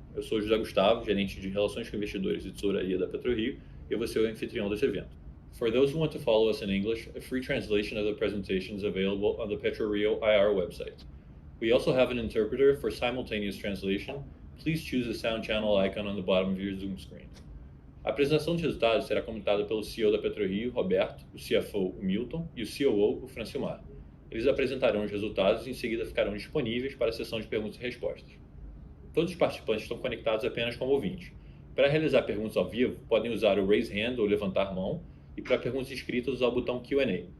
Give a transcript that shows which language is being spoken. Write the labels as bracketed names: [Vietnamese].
[Portuguese] Eu sou o José Gustavo, gerente de Relações com Investidores e Tesouraria da PetroRio, e eu vou ser o anfitrião desse evento. [English] For those who want to follow us in English, a free translation of the presentation is available on the PetroRio IR website. We also have an interpreter for simultaneous translation. Please choose the sound channel icon on the bottom of your Zoom screen. [Portuguese] A apresentação de resultados será comentada pelo CEO da PetroRio, Roberto, o CFO, o Milton, e o COO, o Francilmar. Eles apresentarão os resultados e em seguida ficarão disponíveis para a sessão de perguntas e respostas. Todos os participantes estão conectados apenas como ouvintes. Para realizar perguntas ao vivo, podem usar o Raise Hand ou levantar mão, e para perguntas escritas usar o botão Q&A.